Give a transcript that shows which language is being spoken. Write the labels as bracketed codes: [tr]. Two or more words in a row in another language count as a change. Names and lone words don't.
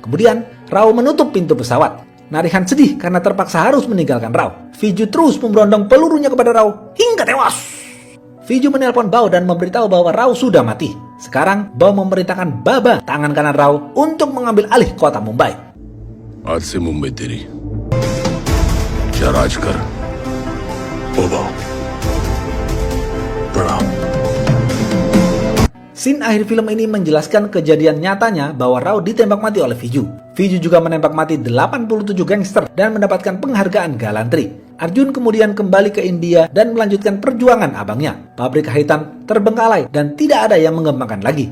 [id] Kemudian, Rao menutup pintu pesawat. Narihan sedih karena terpaksa harus meninggalkan Rao. Viju terus memberondong pelurunya kepada Rao hingga tewas. Viju menelpon Bao dan memberitahu bahwa Rao sudah mati. Sekarang, Bao memerintahkan Baba, tangan kanan Rao, untuk mengambil alih kota Mumbai. [hi] आज से मुंबई तेरी क्या राज कर बाबा प्रणाम [id] Scene akhir film ini menjelaskan kejadian nyatanya bahwa Rao ditembak mati oleh Viju. Viju juga menembak mati 87 gangster dan mendapatkan penghargaan galantri. Arjun kemudian kembali ke India dan melanjutkan perjuangan abangnya. Pabrik Haitan terbengkalai dan tidak ada yang mengembangkan lagi.